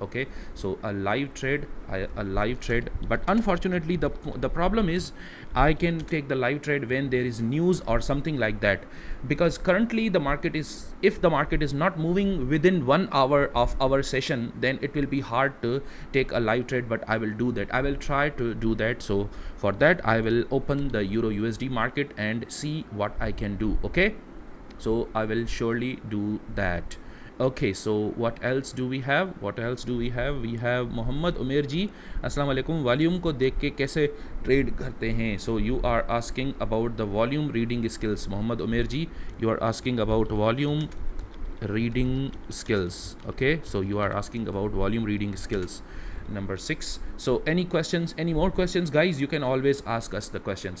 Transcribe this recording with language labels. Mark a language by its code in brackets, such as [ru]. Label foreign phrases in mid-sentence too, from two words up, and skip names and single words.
[en] Okay, so a live trade, but unfortunately the problem is I can take the live trade when there is news or something like that, because currently if the market is not moving within 1 hour of our session, then it will be hard to take a live trade. But I will do that. I will try to do that. So for that, I will open the Euro USD market and see what I can do. Okay, so I will surely do that. Okay, so what else do we have? We have Muhammad Umair ji. [ar] السلام عليكم. [hi] Volume को देख के कैसे trade करते हैं? [en] So you are asking about the volume reading skills, Muhammad Umair ji. You are asking about volume reading skills. Okay, so you are asking about volume reading skills. Number 6. So any more questions, guys? You can always ask us the questions.